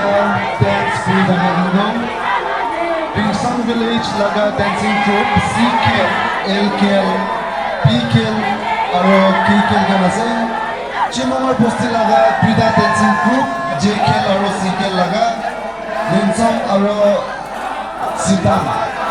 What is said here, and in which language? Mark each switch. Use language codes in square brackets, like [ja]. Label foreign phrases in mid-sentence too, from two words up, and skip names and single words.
[en] dance with the Hagandong. [grt] Pingsang Village Laga Dancing Troupe, CKL, AKL, PKL, aro KKL ganase. Chimamar Posti Laga Pida Dancing Group, JKL aro CKL Laga. Linsong aro Sitang.